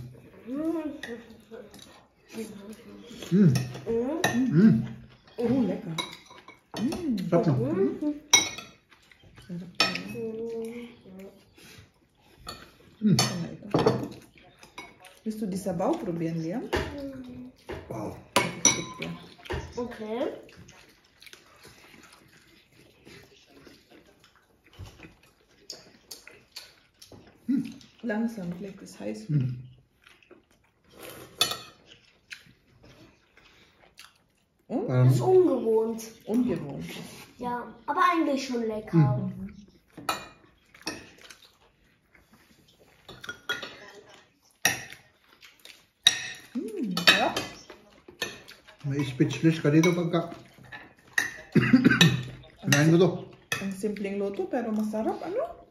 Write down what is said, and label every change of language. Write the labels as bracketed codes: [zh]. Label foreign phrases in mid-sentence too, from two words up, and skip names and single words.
[tl] Lekker. Sarap no? Gusto di sabaw? [de] Probieren wir? Wow. Okay. Langsam, vielleicht ist heiß. Das ist ungewohnt. Ungewohnt. Ja, aber eigentlich schon lecker. Ja. [tl] May speechless ka dito pagka kinain mo to. Ang simpleng luto pero masarap, ano?